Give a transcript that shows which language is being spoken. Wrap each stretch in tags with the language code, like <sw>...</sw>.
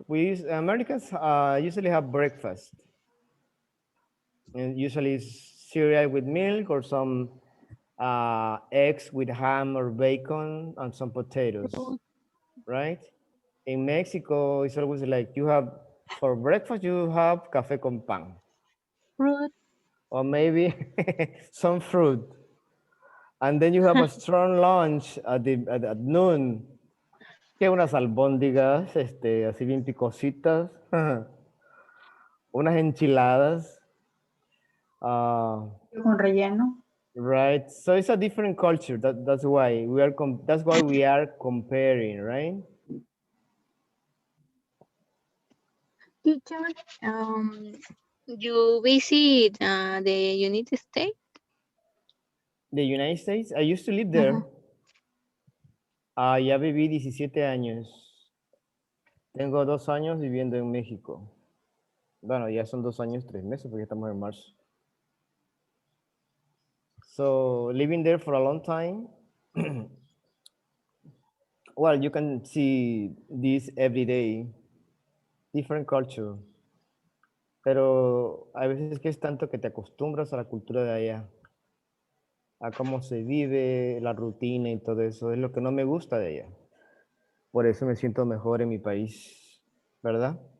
<en>Americans usually have breakfast, and usually it's cereal with milk or some eggs with ham or bacon and some potatoes, right? In Mexico, it's always like for breakfast you have</en> <es>café con pan,</es> <en>Fruit. or maybe some fruit, and then you have a strong lunch at noon.</en> <es>Que unas albóndigas, así bien picositas, unas enchiladas, Con relleno.</es> <en>right? So it's a different culture. That's why we are comparing, right? Teacher, you visit the United States? The United States, I used to live Uh-huh.</en> <es>there. Ya viví 17 años. Tengo 2 años viviendo en México. Bueno, ya son 2 años, 3 meses, porque estamos en marzo.</es> <en>So living there for a long time, well, you can see this every day, different culture.</en> <es>Pero hay veces que es tanto que te acostumbras a la cultura de allá, a cómo se vive, la rutina y todo eso. Es lo que no me gusta de allá. Por eso me siento mejor en mi país, ¿verdad?</es>